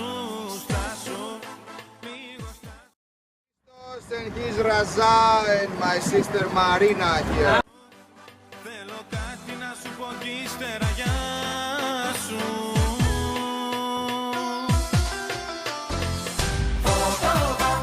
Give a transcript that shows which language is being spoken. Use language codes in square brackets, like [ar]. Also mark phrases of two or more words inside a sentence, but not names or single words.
[el] Στάσου, λίγο στάσου. [en] And he's Raza and my sister Marina here. [el] Θέλω κάτι να σου πω κι ύστερα γεια σου. Oh, oh,